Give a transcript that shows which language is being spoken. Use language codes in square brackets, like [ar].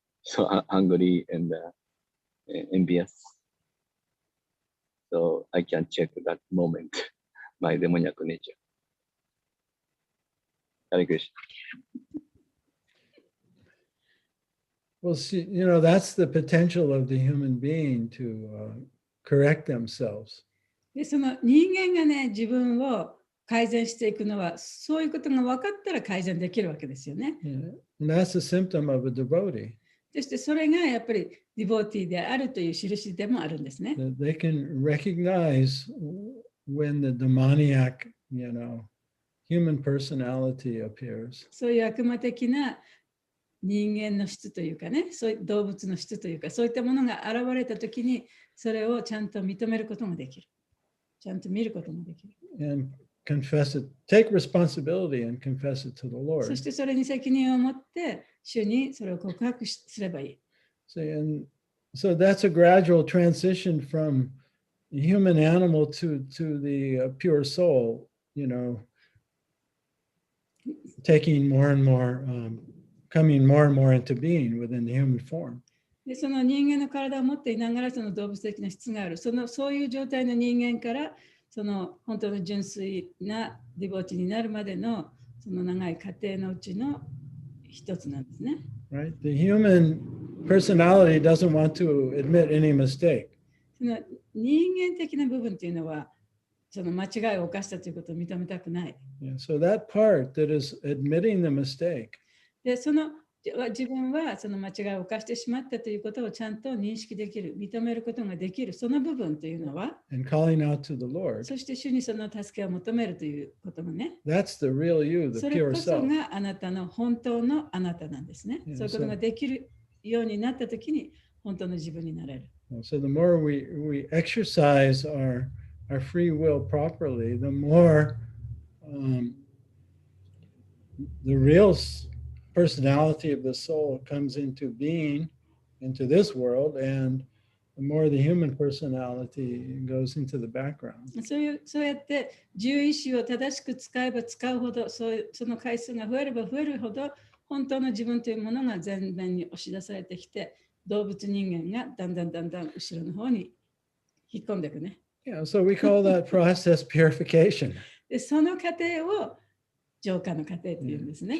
[en] So angry and envious. So I can check that moment, my demoniac nature. Hare Krishna. Well, see, that's the potential of the human being to correct themselves. [ja] で、その人間がね、自分を改善していくのは、そういうことが分かったら改善できるわけですよね。 [en] Yeah. And that's a symptom of a devotee. [ja] そしてそれがやっぱりディボーティーであるという印でもあるんですね。 [en] That they can recognize when the demoniac, human personality appears. [ja] そういう悪魔的な人間の質というかね、そういう動物の質というか、そういったものが現れたときに、それをちゃんと認めることができる。ちゃんと見ることもできる。 [en] And confess it, take responsibility and confess it to the [ja] そ [en] Lord. [ja] してそれに責任を持って、主にそれを告白すればいい。 [en] See, and so that's a gradual transition from human animal to the pure soul, taking more and more, coming more and more into being within the human form. [ja] でその人間の体を持っていながらその動物的な質がある。そういう状態の人間からその本当の純粋なディボーティになるまでのその長い過程のうちの一つなんですね。 [en] Right? The human personality doesn't want to admit any mistake. [ja] その人間的な部分っていうのはその間違いを犯したということを認めたくない。 [en] Yeah, so that part that is admitting the mistake. [ja] でその自分はその間違いを犯してしまったということをちゃんと認識できる、認めることができる、その部分というのは、 [en] and calling out to the Lord. [ja] そして主にその助けを求めるということもね、 [en] That's the real you, the [ja] それ [en] pure [ja] こそ [en] self. [ja] があなたの本当のあなたなんですね。 [en] Yeah, [ja] そういうことができるようになったときに本当の自分になれる。 [en] So the more we exercise our free will properly, the more the real personality of the soul comes into being into this world, and the more the human personality goes into the background. [ja] そうやって獣医師を正しく使えば使うほど、その回数が増えれば増えるほど、本当の自分というものが前面に押し出されてきて、動物人間がだんだん後ろの方に引っ込んでいくね。 [en] Yeah, so we call that process purification. [ja] でその過程を浄化の過程というんですね。